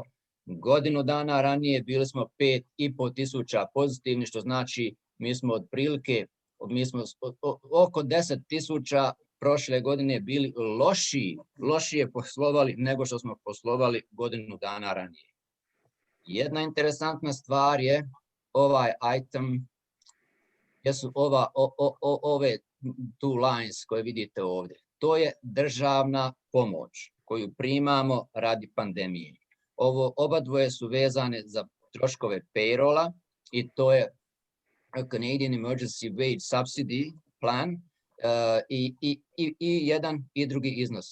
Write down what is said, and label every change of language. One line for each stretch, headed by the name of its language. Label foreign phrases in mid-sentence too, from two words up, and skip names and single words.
Bosnian: Godinu dana ranije bili smo 5.500 pozitivni, što znači mi smo oko 10.000 prošle godine bili lošije poslovali nego što smo poslovali godinu dana ranije. Jedna interesantna stvar je ovaj item, jesu ove
English: two lines
Bosnian: koje vidite ovdje. to je državna pomoć koju primamo radi pandemije. Oba dvoje su vezane za troškove payrolla i to je Canadian Emergency Wage Subsidy plan i jedan i drugi iznos.